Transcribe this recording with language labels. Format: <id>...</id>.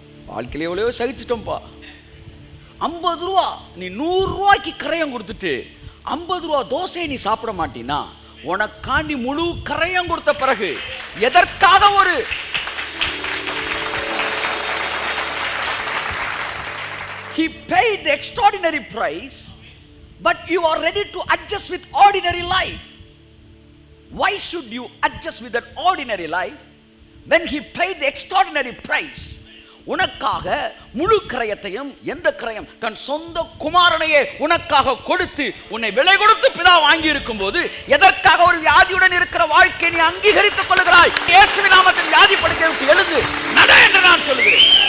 <ta>வாழ்க்கையில் எவ்வளோ சகிச்சிட்டோம்ப்பா. 50 ரூபா நீ 100 ரூபாய்க்கு கரையம் கொடுத்துட்டு 50 ரூபா தோசையை நீ சாப்பிட மாட்டீன்னா உனக்காண்டி முழு கரையம் கொடுத்த பிறகு எதற்காக ஒரு</ta> <en>He paid the extraordinary price, but you are ready to adjust with ordinary life. Why should you adjust with that ordinary life when he paid the extraordinary price?</en> <ta>உனக்காக முழு கிரயத்தையும், எந்த கிரயம்? தன் சொந்த குமாரனையே உனக்காக கொடுத்து உன்னை விலை கொடுத்து பிதா வாங்கி இருக்கும் போது எதற்காக ஒரு வியாதியுடன் இருக்கிற வாழ்க்கையை நீ அங்கீகரித்துக் கொள்கிறாய்? இயேசுவின் நாமத்தில் வியாதி படுக்கையை விட்டு எழுந்து நட என்று நான் சொல்லுகிறேன்.</ta>